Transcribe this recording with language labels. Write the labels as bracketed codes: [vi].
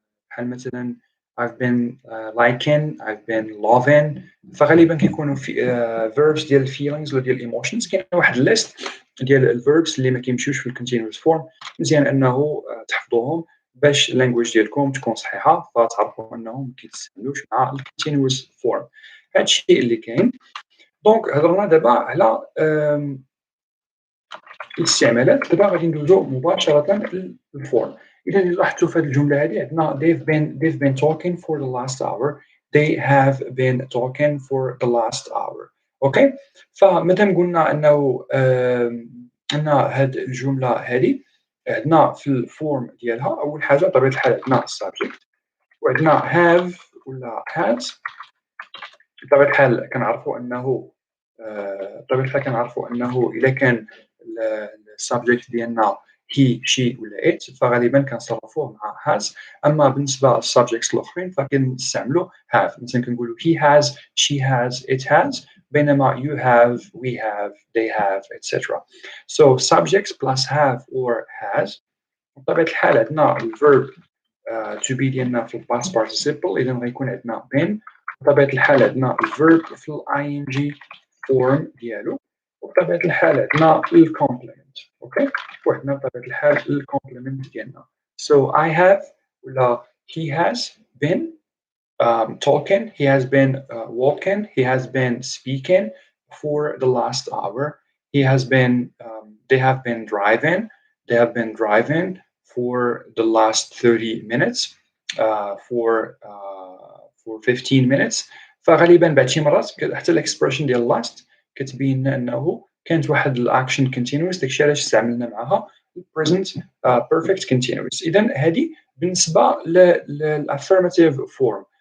[ar] بحال مثلا [en] I've been liking، I've been loving، [ar] فغالبا كيكونوا في verbs ديال feelings ولا ديال emotions. كاين واحد الليست ديال الverbs اللي ما كيمشيوش في الكونتينوس فورم، مزيان انه تحفظوهم باش اللانجويج ديالكم تكون صحيحه، فتعرفوا انهم ما كيتستعملوش مع الكونتينوس فورم. هذا الشيء اللي كاين. دونك هضرنا دابا على الاستعمالات، دابا غادي ندوزو مباشره للفورم. اذا لاحظتوا في هذه الجمله هذه عندنا [en] they've been talking for the last hour. They have been talking for the last hour. [ar] اوكي، فمادام قلنا انه ان هذه الجمله هذه عندنا في الفورم ديالها، اول حاجه بطبيعه الحال عندنا السابجيكت، وعندنا have ولا has. بطبيعه الحال كنعرفوا انه بطبيعه الحال كنعرفوا انه اذا كان السابجيكت ديالنا هي شي ولا ات، فغالبا كنصرفوه مع has. اما بالنسبه للسابجيكتس الاخرين فكنستعملوا have. مثلا كنقولوا [en] he has، she has، it has، [ar] بينما [en] you have، we have، they have etc. So subjects plus have or has. [ar] بطبيعه الحال عندنا الفيرب to be ديالنا في الباست participle، اذا غيكون عندنا been. بطبيعه الحال عندنا الفيرب في الاي ان جي فورم ديالو، وبطبيعه الحال عندنا الكومبلمنت. اوكي، وعندنا بطبيعه الحال الكومبلمنت ديالنا. [en] So I have ولا he has been talking، he has been walking، he has been speaking for the last hour. He has been they have been driving، they have been driving for the last 30 minutes. For 15 minutes. [ar] فغالبا بعد شي مرات حتى الاكسبريشن ديال لاست كتبين لنا انه كانت واحد الاكشن كونتينوس، داكشي علاش استعملنا معها present perfect continuous. اذا هذه بالنسبه للافيرماتيف فورم.